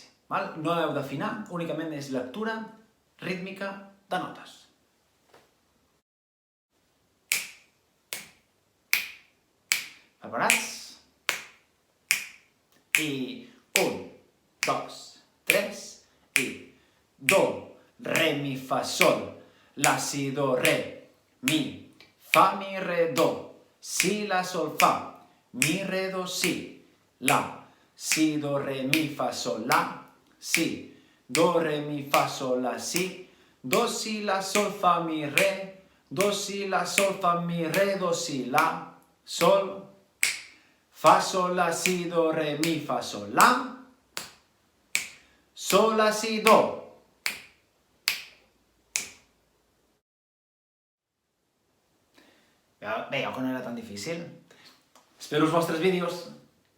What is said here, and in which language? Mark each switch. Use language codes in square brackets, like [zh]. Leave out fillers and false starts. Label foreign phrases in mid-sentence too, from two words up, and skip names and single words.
[ca] No heu d'afinar, únicament és lectura rítmica de notes. Preparats? I 1, 2, 3 i... Do, re, mi, fa, sol, la, si, do, re, mi, fa, mi, re, do, si, la, sol, fa, mi, re, do, si, la, si, do, re, mi, fa, sol, la, si, do, re, mi, fa, sol, la, si, do, si, la, sol, fa, mi, re, do, si, la, sol, fa, mi, re, do, si, la, sol, fa, sol, la, si, do, re, mi, fa, sol, la, sol, la, si, do. Veieu que no era tan difícil? Espero els vostres vídeos.